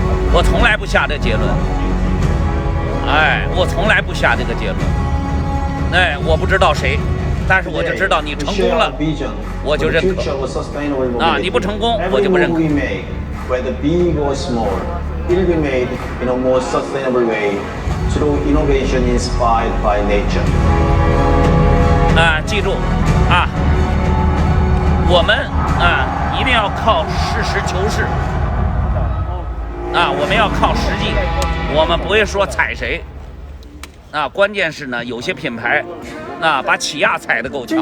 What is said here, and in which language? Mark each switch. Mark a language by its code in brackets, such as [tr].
[zh] 我从来不下这个结论。我从来不下这个结论。我不知道谁，但是我就知道你成功了，我就认可。你不成功，我就不认可。 [en] Whether big or small, it will be made in a more sustainable way through innovation inspired by nature. [zh] 记住我们一定要靠实事求是我们要靠实际，我们不会说踩谁关键是呢，有些品牌把起亚踩得够强。